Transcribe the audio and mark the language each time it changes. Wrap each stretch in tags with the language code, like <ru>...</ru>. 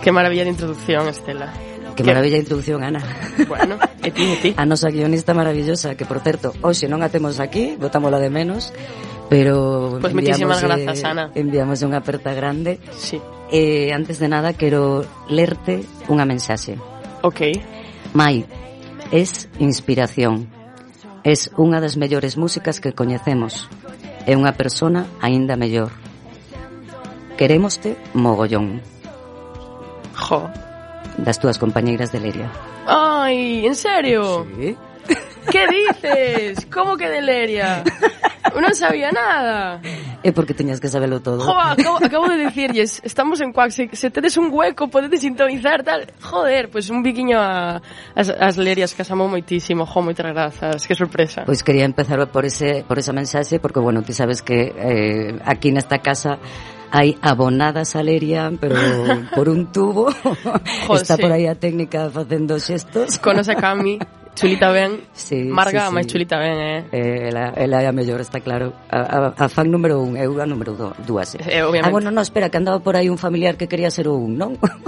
<es>Qué maravilla de introducción, Estela. Qué maravilla de introducción, Ana.</es> <gl>Bueno, e ti. A nosa guionista maravillosa, que por certo, hoxe non a temos aquí, botámola de menos, pero...</gl> <es>Pues muchísimas gracias, Ana.</es> <gl>Enviamos unha aperta grande. Sí. Antes de nada, quero lerte unha mensaxe. Ok. Mai, es inspiración. Es unha das mellores músicas que coñecemos. É unha persona aínda mellor. Querémoste mogollón. Jo. Das túas compañeiras de Leria. Ai, en serio? Sí. Que dices? Como que de Leria? Non sabía nada. É porque teñas que saberlo todo. Jo,</gl> <es>acabo de decirles,</es> <gl>estamos en Cuac, se tedes un hueco, podedes sintonizar, tal. Joder, pues un biquiño as Lerias, que as amo moitísimo. Jo, moitas grazas, que sorpresa. Pois quería empezar por esa mensaxe, porque, bueno, ti sabes que aquí nesta casa hai abonadas a Leria, pero por un tubo. Jo, está sí. Por aí a técnica facendo xestos.</gl> <es>Conoce a Cami.</es> <gl>Chulita ben, sí, Marga, sí, sí. Máis chulita ben, Ela é a mellor, está claro. A fan número un, eu a número dúas. Obviamente. Ah, bueno, no, espera, que andaba por aí un familiar que quería ser un, non?</gl>